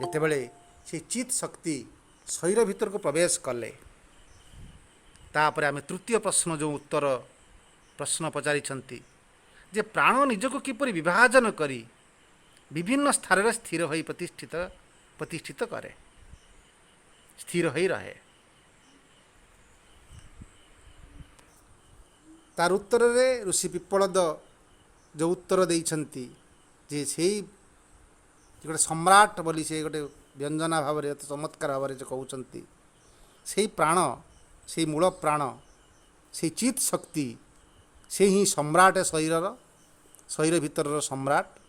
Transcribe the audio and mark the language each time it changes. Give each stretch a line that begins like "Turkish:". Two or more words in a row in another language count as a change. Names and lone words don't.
Odia: ଯେତେବେଳେ ସେ ଚିତ ଶକ୍ତି ଶରୀର ଭିତର କୁ ପ୍ରବେଶ କଲେ, ତାପର ଆମେ ତୃତୀୟ ପ୍ରଶ୍ନ ଯୋ ଉତ୍ତର ପ୍ରଶ୍ନ ପଚାରିଛନ୍ତି ଯେ ପ୍ରାଣ ନିଜକୁ କିପରି ବିଭାଜନ କରି ବିଭିନ୍ନ ସ୍ଥାନ ରେ ସ୍ଥିର ହୋଇ ପ୍ରତିଷ୍ଠିତ କରେ, ସ୍ଥିର ହୋଇ ରହେ। ତାର ଉତ୍ତରରେ ଋଷି ପିପ୍ପଳଦ ଯେଉଁ ଉତ୍ତର ଦେଇଛନ୍ତି ଯେ ସେଇ ଗୋଟେ ସମ୍ରାଟ ବୋଲି ସେ ଗୋଟେ ବ୍ୟଞ୍ଜନା ଭାବରେ ଅତି ଚମତ୍କାର ଭାବରେ ଯେ କହୁଛନ୍ତି ସେଇ ପ୍ରାଣ, ସେଇ ମୂଳ ପ୍ରାଣ, ସେଇ ଚିତ୍ ଶକ୍ତି, ସେ ହିଁ ସମ୍ରାଟ ଶରୀରର, ଶରୀର ଭିତରର ସମ୍ରାଟ।